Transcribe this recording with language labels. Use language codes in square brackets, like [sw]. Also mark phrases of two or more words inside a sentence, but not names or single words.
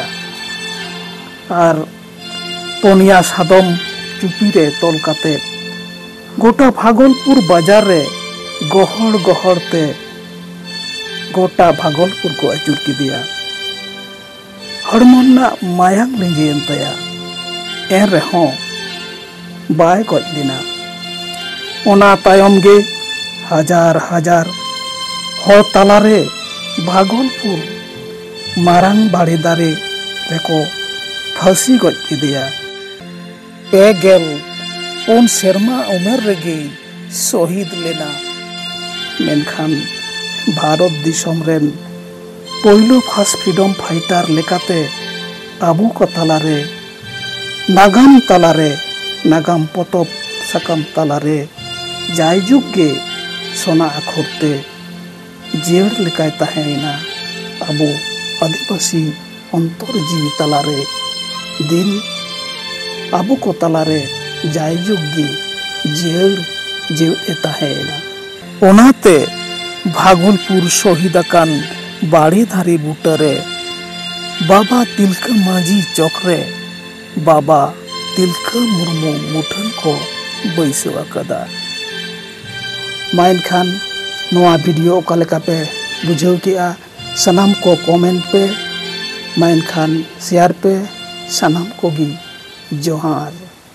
[sat] और पोनिया सादम चुपी रे तोल काते गोटा भागलपुर बाजार रे गहड़ गहड़ ते गोटा भागलपुर को अचुर किदिया। हड़मोना मायांग लिंजेन तया एन रेहों बाय गज लेना। ओना तायम गे हजार हजार हर तालारे भागलपुर मारांग बाड़े दारे रेको फांसी गज किदिया। पेगेल उन सेरमा उमेर रेगे शहीद लेना। मेनखान भारत दिसम रेन पहिलो [en] fast freedom fighter [sat] लेकाते आबू को तालारे नागाम तालारे नागाम पतब साकाम तालारे जायजुग गे सोना आखरते जीवर लेकाय ताहेना। आबू आदिवासी अंतर जीवी तालारे दिन आबू को तालारे जायजुग गे जीवर जीवे ताहेना। ओनाते भागलपुर शहीद अकान बाड़ी धारी बूटरे बाबा तिलका मांझी चौकरे बाबा तिलका मुर्मू मुठन को बैसो अकदा। माइन खान नोआ वीडियो ओकालेका पे बुझाव किया सनाम को कमेंट पे माइन खान शेयर पे सनाम को गी जोहार।